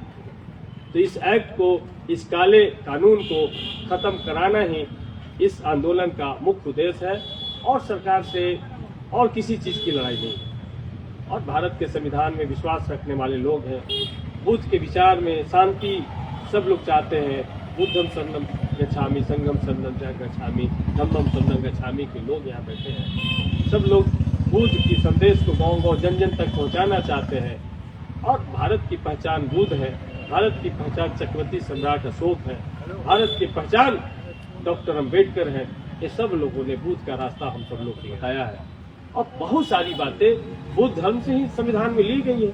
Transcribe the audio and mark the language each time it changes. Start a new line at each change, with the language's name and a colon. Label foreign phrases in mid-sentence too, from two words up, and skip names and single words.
Hindi: तो इस एक्ट को, इस काले कानून को खत्म कराना ही इस आंदोलन का मुख्य उद्देश्य है और सरकार से और किसी चीज की लड़ाई नहीं। और भारत के संविधान में विश्वास रखने वाले लोग हैं, बुद्ध के विचार में शांति सब लोग चाहते हैं।
Pali: बुद्धम शरणम गच्छामि, संगम शरणम गच्छामि, धम्मम शरणम गच्छामि
Hindi: के लोग यहाँ बैठे हैं। सब लोग बुद्ध की संदेश को गाँव-गाँव, जन-जन तक पहुँचाना चाहते हैं। और भारत की पहचान बुद्ध है, भारत की पहचान चक्रवर्ती सम्राट अशोक है, भारत की पहचान डॉक्टर अंबेडकर है। ये सब लोगों ने बुद्ध का रास्ता हम सब लोग को बताया है। और बहुत सारी बातें बुद्ध धर्म से ही संविधान में ली गई है।